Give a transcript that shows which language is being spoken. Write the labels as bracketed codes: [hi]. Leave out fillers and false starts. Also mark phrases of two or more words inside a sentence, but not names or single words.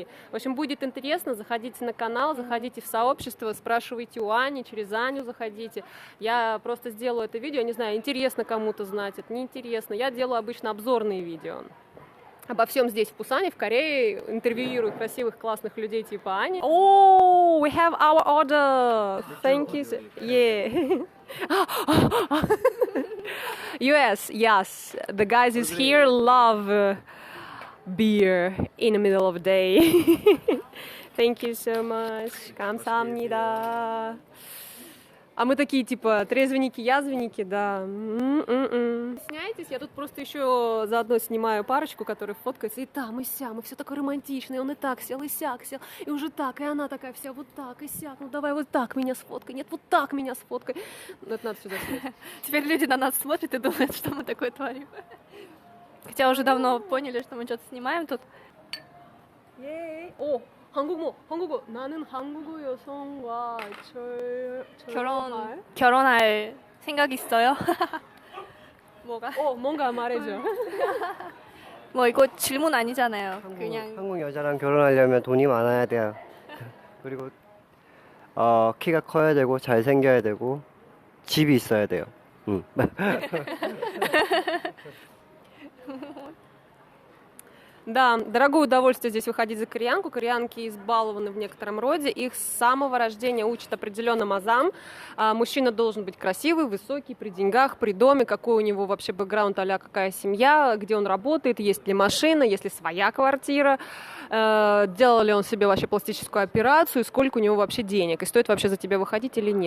[ru] В общем, будет интересно, заходите на канал, заходите в сообщество, спрашивайте у Ани, через Аню заходите. Я просто сделаю это видео, я не знаю, интересно кому-то знать, это неинтересно. Я делаю обычно обзорные видео. Обо всем здесь, в Пусане, в Корее, интервьюирую красивых, классных людей типа Ани. [en] Oh, we have our order. Thank you. Yeah. Yes. The guys is here love beer in the middle of the day. Thank you so much. [ko] 감사합니다. [ru] А мы такие, типа, трезвенники, язвенники, да. Стесняйтесь, я тут просто еще заодно снимаю парочку, которая фоткается, и там, и сям, и все такое романтичное, он и так сел, и сяк сел, и уже так, и она такая вся вот так, и сяк, ну давай вот так меня сфоткай, нет, вот так меня сфоткай. Ну, это надо сюда снять. Теперь люди на нас смотрят и думают, что мы такое творим. Хотя уже давно поняли, что мы что-то снимаем тут. [ko] 오, 한국어. 나는 한국 여성과 결혼할 생각 있어요? 뭐가? 뭔가 말해줘. 뭐 이거 질문 아니잖아요. 그냥 한국 여자랑 결혼하려면 돈이 많아야 돼요. 그리고 키가 커야 되고 잘생겨야 되고 집이 있어야 돼요. [ru] Да, дорогое удовольствие здесь выходить за кореянку. Кореянки избалованы в некотором роде. Их с самого рождения учат определенным азам. Мужчина должен быть красивый, высокий, при деньгах, при доме, какой у него вообще бэкграунд, а-ля какая семья, где он работает, есть ли машина, есть ли своя квартира, делал ли он себе вообще пластическую операцию, сколько у него вообще денег, и стоит вообще за тебя выходить или нет.